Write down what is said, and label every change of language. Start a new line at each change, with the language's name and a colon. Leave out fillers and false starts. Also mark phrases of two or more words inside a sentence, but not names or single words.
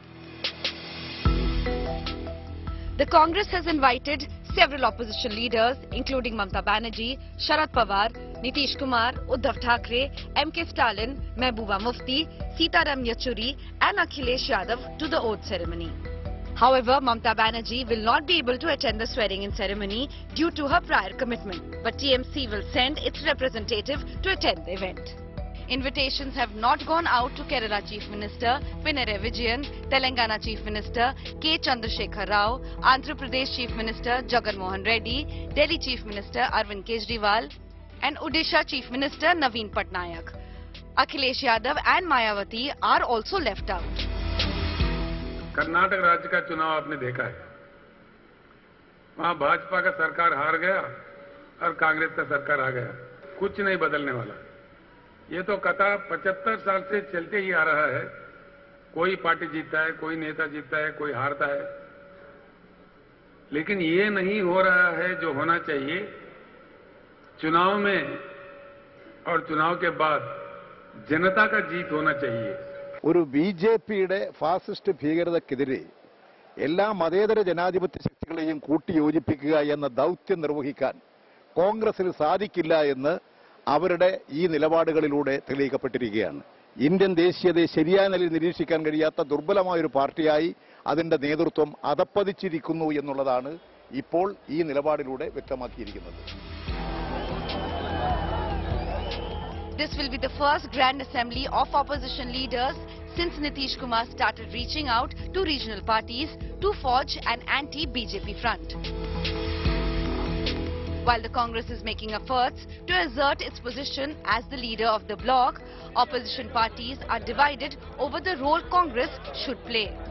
English: The Congress has invited several opposition leaders, including Mamata Banerjee, Sharad Pawar, Nitish Kumar, Uddhav Thackeray, MK Stalin, Mehbooba Mufti, Sitaram Yechury and Akhilesh Yadav to the oath ceremony. However, Mamata Banerjee will not be able to attend the swearing-in ceremony due to her prior commitment. But TMC will send its representative to attend the event. Invitations have not gone out to Kerala Chief Minister Pinarayi Vijayan, Telangana Chief Minister K. Chandrasekhar Rao, Andhra Pradesh Chief Minister Jagan Mohan Reddy, Delhi Chief Minister Arvind Kejriwal and Odisha Chief Minister Naveen Patnaik. Akhilesh Yadav and Mayawati are also left out.
Hindi: कर्नाटक राज्य का चुनाव आपने देखा है, वहां भाजपा का सरकार हार गया और कांग्रेस का सरकार आ गया, कुछ नहीं बदलने वाला। ये तो कथा 75 साल से चलते ही आ रहा है, कोई पार्टी जीतता है, कोई नेता जीतता है, कोई हारता है, लेकिन ये नहीं हो रहा है जो होना चाहिए। चुनाव में और चुनाव के बाद जनता का जीत होना चाहिए।
Malayalam: ഒരു ബിജെപിയുടെ ഫാസിസ്റ്റ് ഭീകരതയ്ക്കെതിരെ എല്ലാ മതേതര ജനാധിപത്യ ശക്തികളെയും കൂട്ടിയോജിപ്പിക്കുക എന്ന ദൗത്യം നിർവഹിക്കാൻ കോൺഗ്രസിന് സാധിക്കില്ല എന്ന് അവരുടെ ഈ നിലപാടുകളിലൂടെ തെളിയിക്കപ്പെട്ടിരിക്കുകയാണ്. ഇന്ത്യൻ ദേശീയതയെ ശരിയായ നിലയിൽ നിരീക്ഷിക്കാൻ കഴിയാത്ത ദുർബലമായ ഒരു പാർട്ടിയായി അതിന്റെ നേതൃത്വം അധപ്പതിച്ചിരിക്കുന്നു എന്നുള്ളതാണ് ഇപ്പോൾ ഈ നിലപാടിലൂടെ വ്യക്തമാക്കിയിരിക്കുന്നത്.
English: This will be the first Grand Assembly of opposition leaders since Nitish Kumar started reaching out to regional parties to forge an anti-BJP front. While the Congress is making efforts to assert its position as the leader of the bloc, opposition parties are divided over the role Congress should play.